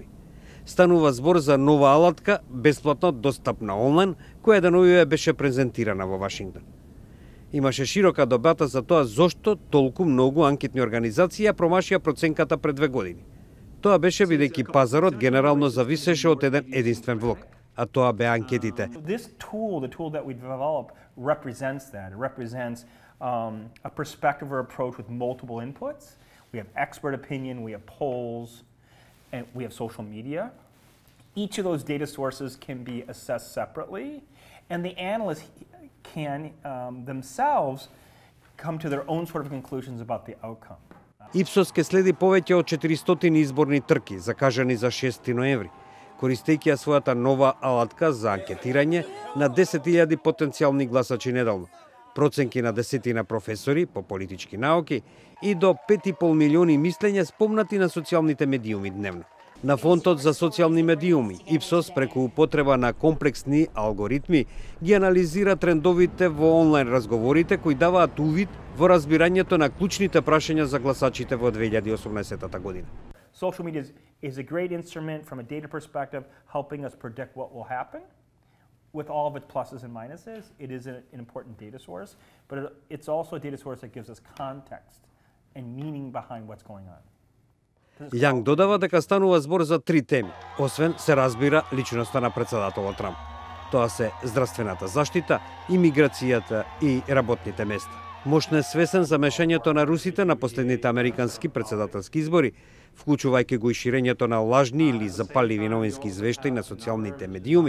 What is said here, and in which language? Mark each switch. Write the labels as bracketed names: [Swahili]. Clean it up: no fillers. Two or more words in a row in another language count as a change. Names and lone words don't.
[Macedonian] Станува збор за нова алатка, бесплатно достапна онлайн, која деновиве беше презентирана во Вашингтон. Имаше широка дебата за тоа зошто толку многу анкетни организации ја промашија проценката пред 2 години. Тоа беше бидејќи пазарот генерално зависеше од еден единствен влог, а тоа беа анкетите. [English] This tool, the tool that we developed, represents that. It represents a perspective or approach with multiple inputs. We have expert opinion, we have polls, and we have social media. Each of those data sources can be assessed separately, and the analysts can themselves come to their own sort of conclusions about the outcome. [Macedonian] Ipsos ке следи повеќе од 400 изборни трки, закажани за 6 ноември, користејќи ја својата нова алатка за анкетирање на 10.000 потенцијални гласачи неделно, проценки на десетина професори по политички науки и до 5,5 милиони мислења спомнати на социјалните медиуми дневно. На фонтот за социјални медиуми, Ipsos преку употреба на комплексни алгоритми ги анализира трендовите во онлайн разговорите кои даваат увид во разбирањето на клучните прашања за гласачите во 2018 година. [English] Social media is a great instrument from a data perspective, helping us predict what will happen. With all of its pluses and minuses, it is an important data source, but it's also a data source that gives us context and meaning behind what's going on. [Macedonian] Јанг додава дека станува збор за 3 теми, освен се разбира личноста на председателот Трамп. Тоа се здравствената заштита, имиграцијата и работните места. Мошно е свесен за мешањето на русите на последните американски председателски избори, вклучувајќи го и ширењето на лажни или запаливи новински извештаи на социјалните медиуми.